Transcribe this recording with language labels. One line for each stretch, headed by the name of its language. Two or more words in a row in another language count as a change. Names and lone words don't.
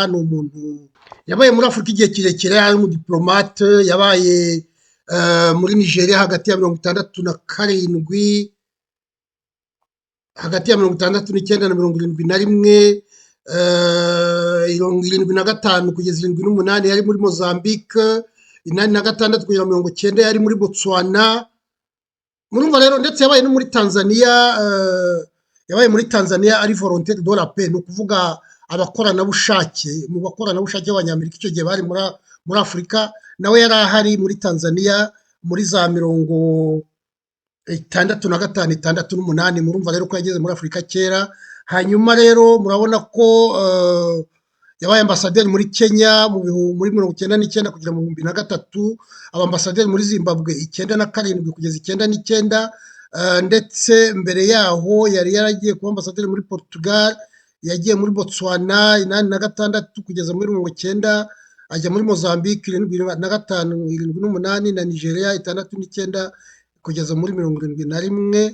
Kinyarwanda: ni umuntu yabaye muri Afurika igihe kirekire, ari umudiplomate, yabaye muri Nigeria hagati ya 67 hagati ya 69 na 71, 75 kugeza 78 yari muri Mozambique, 86 kugeza 90 yari muri Botswana. Murumva rero, ndetse yabaye no muri Tanzania, ari
French: volontaire de la paix,
Kinyarwanda: ni ukuvuga abakoranabushake mu bakoranabushake b'Abanyamerika icyo gihe bari muri Afurika. Nawe yari ahari muri Tanzania muri za 65, 68. Murumva rero ko yageze muri Afurika kera. Hanyuma rero murabona ko yabaye ambasaderi muri Kenya muri 1999 kugera mu 2003, abambasaderi muri Zimbabwe 97 kugeza 99, ndetse mbere yaho yari yaragiye kuba ambasaderi muri Portugal, yagiye muri Botswana 86 kugeza muri 90, ajya muri Mozambique 75, 78, na Nigeria 69 kugeza muri 71.